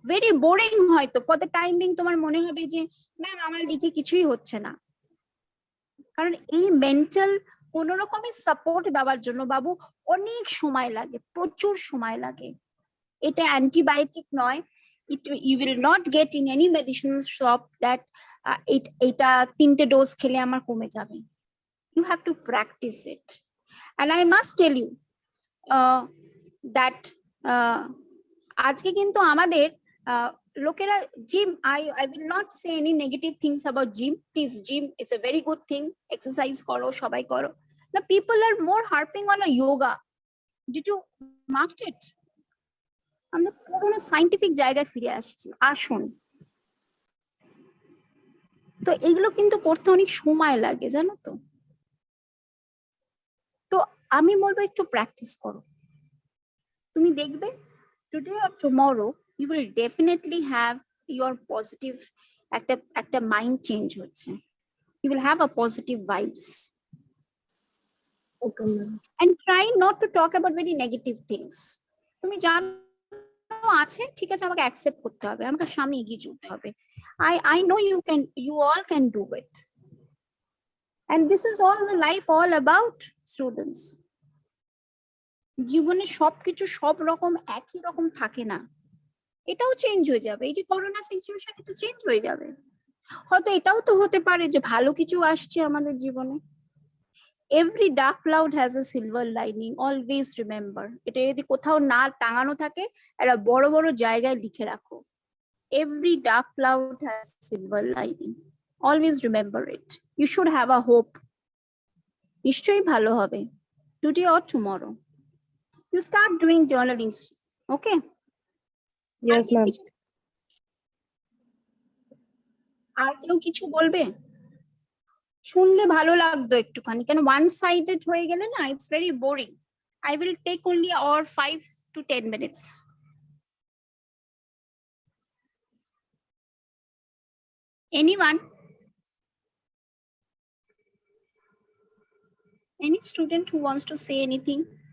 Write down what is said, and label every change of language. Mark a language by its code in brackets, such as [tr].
[en] very boring [bn] হয়তো [en] for the time being, [bn] তোমার মনে হবে যে ম্যাম আমার লিখে কিছুই হচ্ছে না, কারণ এই মেন্টাল কোন রকমের সাপোর্ট দেওয়ার জন্য বাবু অনেক সময় লাগে, প্রচুর সময় লাগে। এটা অ্যান্টিবায়োটিক নয়, [en] you will not get in any medicine shop that [bn] এটা 3টে ডোজ খেলে আমার কমে যাবে। [en] You have to practice it, and I must tell you that [bn] আজকে কিন্তু আমাদের লোকেরা gym, [en] I will not say any negative things about gym. Please, gym is a very good thing. [bn] Exercise করো, সবাই করো। [en] Now people are more harping on a yoga. Did you mark it? [bn] আমরা পুরোনো scientific জায়গায় ফিরে আসছি, আসুন। তো এগুলো কিন্তু করতে অনেক সময় লাগে, জানো তো? তো আমি বলবো একটু প্র্যাকটিস করো, তুমি দেখবে [en] Today or tomorrow you will definitely have your positive একটা mind change হচ্ছে। You will have a positive vibes and try not to talk about very negative things. [bn] তুমি জানো আছে, ঠিক আছে, আমাকে অ্যাকসেপ্ট করতে হবে, আমাকে সামনে এগিয়ে চলতে হবে। [en] I know you all can do it. And this is all the life all about, students. [bn] জীবনে সবকিছু সব রকম একই রকম থাকে না, এটাও চেঞ্জ হয়ে যাবে। এই যে করোনা সিচুয়েশন, এটা চেঞ্জ হয়ে যাবে। হয়তো এটাও তো হতে পারে যে ভালো কিছু আসছে আমাদের জীবনে। [en] Every dark cloud has a silver lining, always remember. [bn] এটা যদি কোথাও না টাঙানো থাকে, একটা বড় বড় জায়গায় লিখে রাখো, [en] Every dark cloud has silver lining, always remember it. You should have a hope. [bn] নিশ্চয়ই ভালো হবে, [en] Today or tomorrow. You start doing journaling, okay? Yes, ma'am. [bn] আর কেউ কিছু বলবে? শুনলে ভালো লাগতো একটুখানি, কেন ওয়ান সাইডেড হয়ে গেলে না, [en] It's very boring. I will take only or 5 to 10 minutes. Anyone? Any student who wants to say anything?